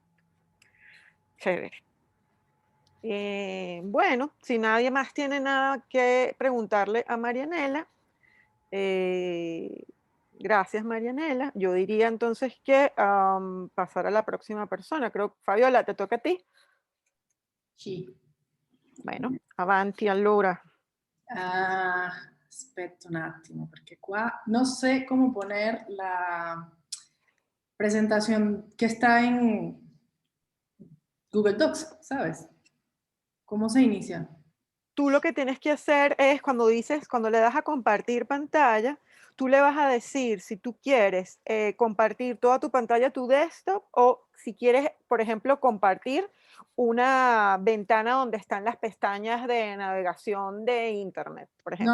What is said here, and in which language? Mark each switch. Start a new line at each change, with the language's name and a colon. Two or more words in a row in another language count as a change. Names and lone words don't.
Spanish: Chévere. Bueno, si nadie más tiene nada que preguntarle a Marianela, gracias Marianela. Yo diría entonces que pasar a la próxima persona. Creo, Fabiola, te toca a ti.
Italian: Sì. Bueno, avanti allora. Aspetta un attimo, perché qua
Spanish: no sé cómo poner la presentación que está en Google Docs, ¿sabes? ¿Cómo se inicia? Tú lo que tienes que hacer es cuando le das a compartir pantalla, tú le vas a decir si tú quieres compartir toda tu pantalla, tu desktop, o si quieres, por ejemplo, compartir una ventana donde están las pestañas de navegación de internet, por ejemplo.